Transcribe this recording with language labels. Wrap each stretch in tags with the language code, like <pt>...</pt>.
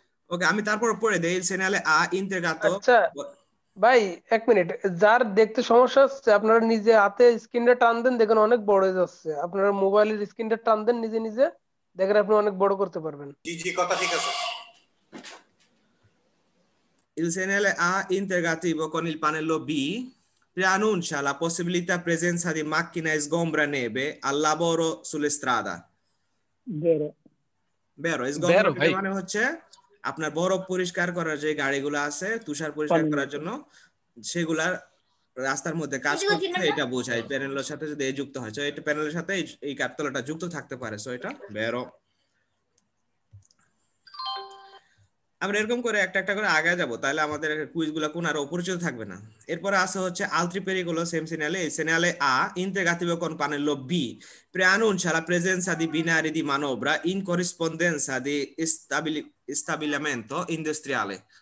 <bn>ওকে, আমি তারপর পড়ে দেই সেনালে আ ইন্তেগ্রাতো। আচ্ছা ভাই, এক মিনিট, যার দেখতে সমস্যা হচ্ছে আপনারা নিজে হাতে স্ক্রিনটা টান দেন, দেখেন অনেক বড় হয়ে যাচ্ছে। আপনারা মোবাইলের স্ক্রিনটা টান দেন নিজে নিজে, দেখেন আপনি অনেক বড় করতে পারবেন। জি জি, কথা ঠিক আছে।</bn> <it>Il segnale A integrativo con il pannello B preannuncia la possibilità presenza di macchine sgombra neve al lavoro sulle strada.</it> <bn>বেরো sgombra neve মানে হচ্ছে আপনার বরফ পরিষ্কার করার যে গাড়িগুলো আছে তুষার পরিষ্কার করার জন্য, সেগুলা রাস্তার মধ্যে কাজ করছে, এটা বোঝায় প্যানেলের সাথে যদি এই যুক্ত হয়। তো এটা প্যানেলের সাথে এই কাপতলাটা যুক্ত থাকতে পারে, সো এটা বেরো। আমরা এরকম করে একটা একটা করে আগে যাব, তাহলে আমাদের কুইজগুলো কোন আর অপরিচিত থাকবে না। এরপরে আছে হচ্ছে</bn> <it>altri pericolo same segnale, il segnale A integrativo con pannello B preannuncia la presenza di binari di manovra in corrispondenza di stabilimento industriale.</it>